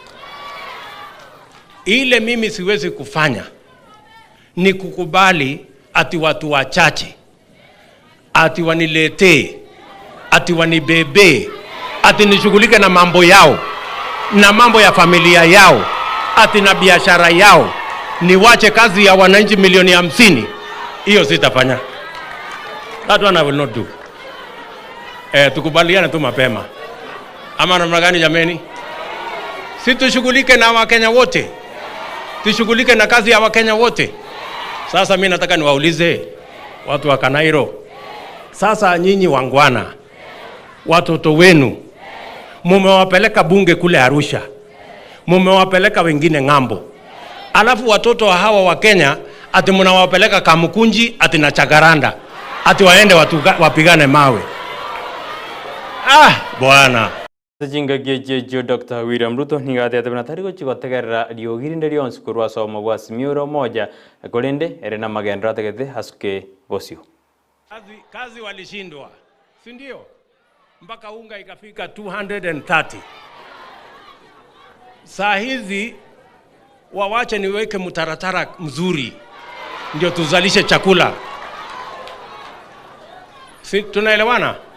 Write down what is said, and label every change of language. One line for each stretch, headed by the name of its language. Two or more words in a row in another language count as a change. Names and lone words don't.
Swahili: Ile mimi siwezi kufanya ni kukubali ati watu wachache, ati waniletee, ati wanibebe, ati nishughulike na mambo yao, na mambo ya familia yao, ati na biashara yao, niwache kazi ya wananchi milioni 50. Hiyo sitafanya.
English: That one I will not do.
Swahili: Tukubaliane tu mapema. Ama namna gani jameni? Si tushughulike na Wakenya wote. Tushughulike na kazi ya Wakenya wote. Sasa mimi nataka niwaulize watu wa Kanairo. Sasa nyinyi wangwana, watoto wenu mumewapeleka bunge kule Arusha. Mumewapeleka wengine ng'ambo. Alafu watoto hawa wa Kenya ati mnawapeleka Kamukunji ati na Chagaranda. Ati waende wapigane mawe. Bwana.
Gusii: Jinga geje Dr. William Ruto ningate atabana tariko chigotegerera riogirinde rionse kurwa soma bwa simiuro moja kolende erena magendra tegete hasuke bosio.
Swahili: Kazi walishindwa. Si ndio? Mpaka unga ikafika 230. Saa hizi wawache niweke mtaratara mzuri ndio tuzalishe chakula. Si tunaelewana?